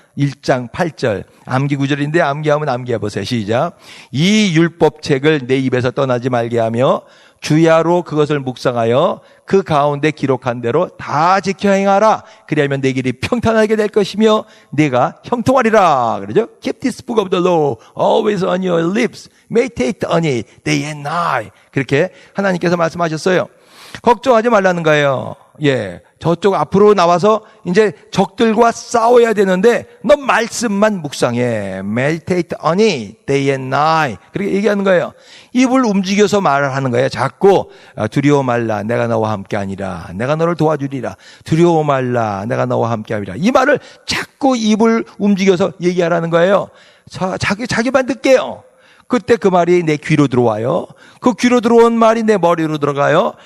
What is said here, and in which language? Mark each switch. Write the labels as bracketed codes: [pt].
[ko] 1장 8절. 암기 구절인데 암기하면 암기해 보세요. 시작. 이 율법책을 내 입에서 떠나지 말게 하며 주야로 그것을 묵상하여 그 가운데 기록한 대로 다 지켜 행하라. 그리하면 내 길이 평탄하게 될 것이며 내가 형통하리라. 그러죠? [en] Keep this book of the law always on your lips. Meditate on it day and night. [ko] 그렇게 하나님께서 말씀하셨어요. 걱정하지 말라는 거예요. 예. 저쪽 앞으로 나와서 이제 적들과 싸워야 되는데 너 말씀만 묵상해. [en] Meditate on it day and night. [ko] 그렇게 얘기하는 거예요. 입을 움직여서 말을 하는 거예요. 자꾸 두려워 말라. 내가 너와 함께 아니라. 내가 너를 도와주리라. 두려워 말라. 내가 너와 함께 하리라. 이 말을 자꾸 입을 움직여서 얘기하라는 거예요. 자기만 듣게요. 그때 그 말이 내 귀로 들어와요. 그 귀로 들어온 말이 내 머리로 들어가요.